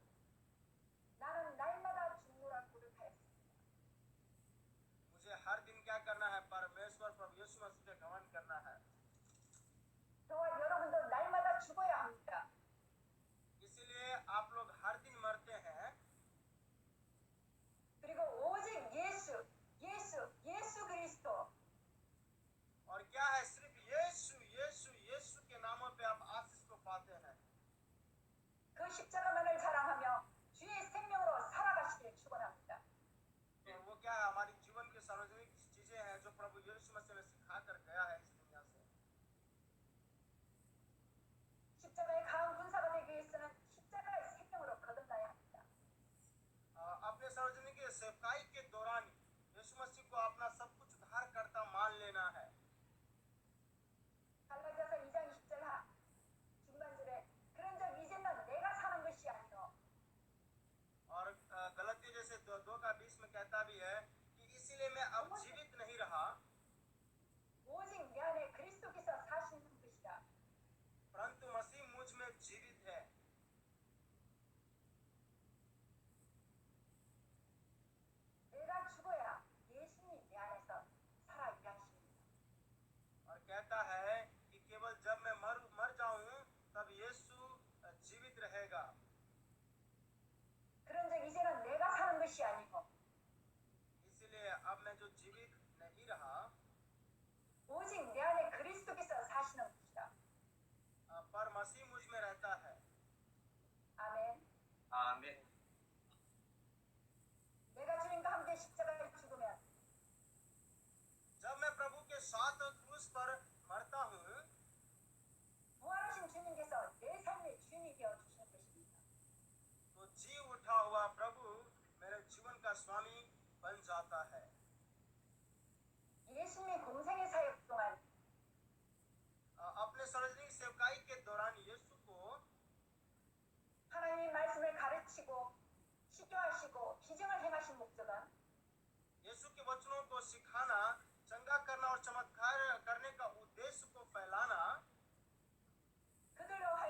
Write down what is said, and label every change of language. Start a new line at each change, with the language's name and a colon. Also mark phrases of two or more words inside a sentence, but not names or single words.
Korean: 나는 날마다 죽노라 고백하였습니다.
Hindi: मुझे हर दिन क्या करना है, परमेश्वर प्रभु यीशु मसीह पे घमंड करना है।
Korean: 저와 여러분도 날마다 죽어야 합니다.
Hindi: इसलिए आप लोग हर दिन मरते हैं
Korean: 그리고 오직 예수 그리스도
Hindi: और क्या है, सिर्फ यीशु के नामों पे आप आशीष को पाते हैं।
Korean: 그 십자가만을 자랑하며 주의 생명으로 살아가시길 축원합니다.
Hindi: और वो क्या है, हमारी जीवन की सार्वजनिक चीजें हैं जो प्रभु यीशु मसीह ने सिखा कर गया है इस दुनिया से।
Korean: 십자가의 강한 군사가 되기 위해서는 십자가의 생명으로 거듭나야 합니다.
Hindi: अपने सार्वजनिक सेवकाई के दौरान यीशु मसीह को अपना सब कुछ उद्धारकर्ता मान लेना है।
Korean: 갈라디아서 2장 20절 중간절에 그런즉 이제는 내가 사는 것이 아니요
Hindi: और गलती जैसे 2:20 में कहता भी है कि इसीलिए मैं अब जीवित नहीं रहा
Korean: 오직 내 안에 그리스도께서 사시는 것이다.
Hindi: परंतु मसीह मुझ में जीवित है।
Korean: 내가 죽어야 예수님이 내 안에서 살아 일하십니다.
Hindi: और कहता है कि केवल जब मैं मर जाऊं तब यीशु जीवित रहेगा।
Korean: 그런즉 이제는 내가 사는 것이 아니고
Hindi: इसलिए अब मैं जो जीवित नहीं रहा
Korean: 오직 내 안에 그리스도께서 사시는 것이다.
Hindi: पर मसीह मुझ में रहता है।
Korean: 아멘. 아멘. 내가 주님과 함께 십자가에 죽으면
Hindi: जब मैं प्रभु के साथ क्रूस पर मरता हूँ
Korean: 부활하신 주님께서 내 삶의 주인이 되어 주시는 것입니다.
Hindi: तो जी उठा हुआ प्रभु मेरे जीवन का स्वामी बन जाता है।
Korean: 예수님의 공생의 사역 동안
Hindi: अपने सार्वजनिक सेवकाई के दौरान यीशु को
Korean: 하나님의 말씀을 가르치고 시교하시고 기적을 행하신 목적은
Hindi: यीशु के वचनों को सिखाना, चंगा करना और चमत्कार करने का उद्देश्य को फैलाना
Korean: 그들로